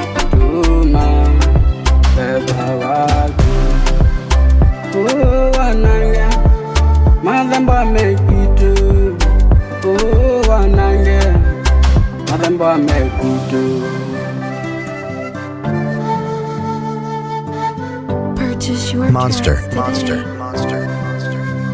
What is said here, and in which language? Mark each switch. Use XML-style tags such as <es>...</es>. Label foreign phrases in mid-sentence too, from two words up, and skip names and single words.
<sw>Tuma, beba watu. Oh, wanange, madhambi amekutu. Oh, wanange, madhambi amekutu.</sw> <en>Purchase your Monster, tracks today. monster, monster, monster.</en>